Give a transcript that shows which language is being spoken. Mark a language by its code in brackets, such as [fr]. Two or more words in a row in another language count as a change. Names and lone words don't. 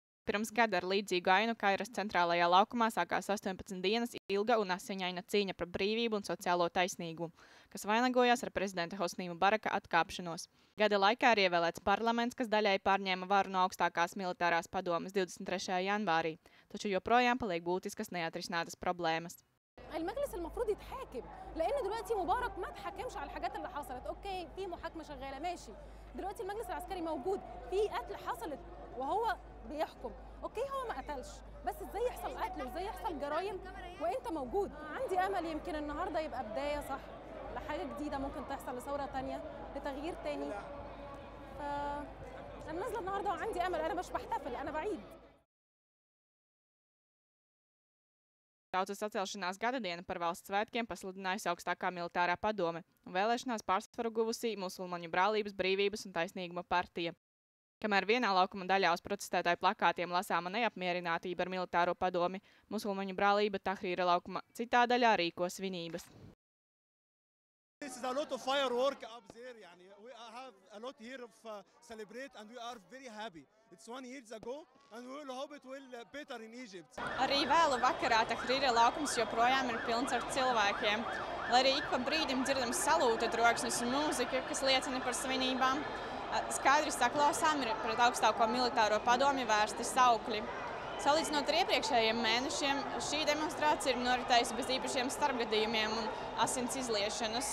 [lv] Pirms gada ar līdzīgu ainu Kairas centrālajā laukumā sākās 18 dienas ilga un asiņaina cīņa par brīvību un sociālo taisnīgumu, kas vainagojās ar prezidenta Hosnī Mubaraka atkāpšanos. Gada laikā ir ievēlēts parlaments, kas daļēji pārņēma varu no augstākās militārās padomes 23. janvārī, taču joprojām paliek būtiskas neatrisinātas problēmas. [ar] المجلس المفروض يتحاكم لان دلوقتي مبارك ما اتحكمش على الحاجات اللي حصلت. اوكي في محاكمه شغاله ماشي، دلوقتي المجلس العسكري موجود، في قتل حصلت وهو بيحكم. اوكي هو ما قتلش، بس ازاي يحصل قتل وازاي يحصل جرايم وانت موجود؟ عندي امل يمكن النهارده يبقى بدايه صح لحاجه جديده ممكن تحصل، لثوره ثانيه، لتغيير ثاني. انا نازله النهارده وعندي امل، انا مش بحتفل، انا بعيد. [lv] Tautas atcelšanās gadadiena par valsts svētkiem pasludinājusi augstākā militārā padome un vēlēšanās pārsvaru guvusī Musulmaņu brālības, brīvības un taisnīguma partija. Kamēr vienā laukuma daļā uz protestētāju plakātiem lasāma neapmierinātība ar militāro padomi, Musulmaņu brālība Tahrīra laukuma citā daļā rīko svinības. [en] This is a lot of firework up there. We have a lot here of celebrate and we are very happy. It's 1 year ago and we will hope it will better in Egypt. [lv] Arī vēlu vakarā Tahrīra laukums joprojām ir pilns ar cilvēkiem. Lai arī ik pa brīdim dzirdams salūta troksnis un mūzika, kas liecina par svinībām, skaidrs tā klausām ir pret augstāko militāro padomi vērsti saukļi. Salīdzinot ar iepriekšējiem mēnešiem, šī demonstrācija ir noritējusi bez īpašiem starpgadījumiem un asins izliešanas.